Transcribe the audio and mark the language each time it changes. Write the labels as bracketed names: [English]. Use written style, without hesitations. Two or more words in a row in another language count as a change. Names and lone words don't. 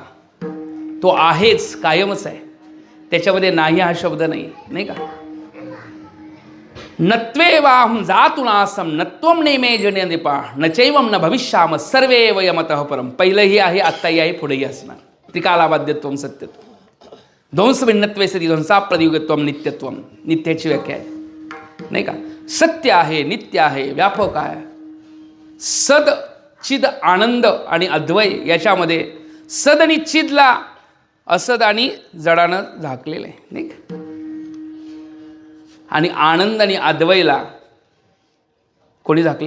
[Marathi] तो आहेच, कायमच आहे, त्याच्यामध्ये नाही हा शब्द नाही, नाही का. [Sanskrit] नत्वे वाहम जातुनासम नत्वम नेमे जने दीपा नचैवम न भविष्याम सर्वे वयमतः परम. [Marathi] पहिलंही आहे, आत्ताही आहे, पुढेही असणार. [Sanskrit] त्रिकालाबाध्यत्वम सत्यत्वम ध्वंस भिन्नत्वे सती ध्वंसा प्रदियुगत्वम नित्यत्वम. [Marathi] नित्याची व्याख्या आहे, नाही का. सत्य आहे, नित्य आहे, व्यापक आहे. सद चिद आनंद आणि अद्वय याच्यामध्ये सद आणि चिदला असद आणि जडानं झाकलेलं आहे, नाही का. आणि आनंद आणि अद्वैला कोणी झाकले?